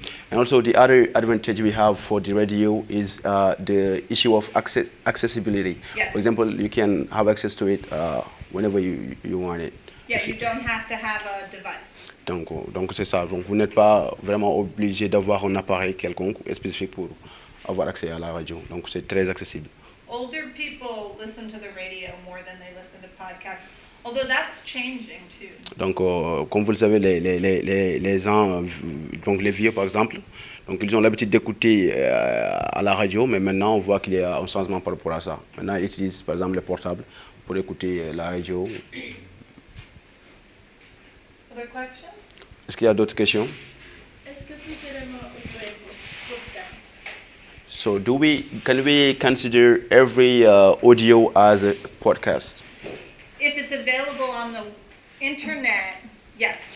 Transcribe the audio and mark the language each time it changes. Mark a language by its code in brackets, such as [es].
[en] And also the other advantage we have for the radio is the issue of accessibility. Yes. For example, you can have access to it whenever you want it. Yeah, you don't have to have a device. [fr] Donc c'est ça. Donc vous n'êtes pas vraiment obligé d'avoir un appareil quelconque spécifique pour avoir accès à la radio. Donc c'est très accessible. [en] Older people listen to the radio more than they listen to podcasts, although that's changing too. [fr] Donc comme vous le savez, les gens, donc les vieux par exemple, donc ils ont l'habitude d'écouter à la radio, mais maintenant on voit qu'il y a un changement par rapport à ça. Maintenant ils utilisent par exemple les portables pour écouter la radio. [en] Other questions? [fr] Est-ce qu'il y a d'autres questions? Est-ce que tout élément audio est podcast? [en] So can we consider every audio as a podcast? If it's available on the internet, yes.